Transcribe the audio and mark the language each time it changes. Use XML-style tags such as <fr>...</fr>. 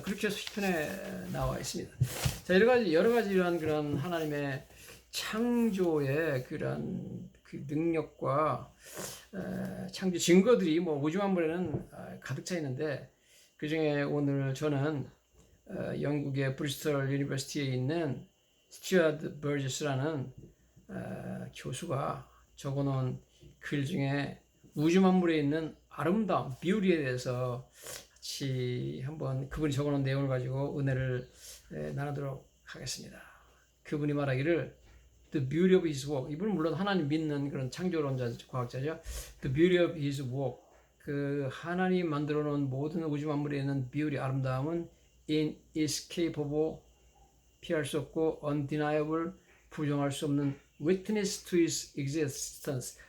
<ko>그렇게 해서 시편에 나와 있습니다. 자, 여러 가지 이러한 그런 하나님의 창조의 그런 그 능력과 창조 증거들이 뭐 우주 만물에는 가득 차 있는데, 그 중에 오늘 저는 영국의 브리스톨 유니버시티에 있는 스튜어트 버지스라는 교수가 적어놓은 글 중에 우주 만물에 있는 아름다움, 비율에 대해서 같이 한번 그분이 적어놓은 내용을 가지고 은혜를 나누도록 하겠습니다. 그분이 말하기를</ko> <en>The beauty of his work.</en> <ko>이분은 물론 하나님 믿는 그런 창조론자, 과학자죠.</ko> <en>The beauty of his work.</en> <ko>그 하나님 만들어 놓은 모든 우주 만물에 있는 비율이 아름다움은 inescapable, 피할 수 없고 undeniable, 부정할 수 없는</ko> <en>witness to his existence.</en>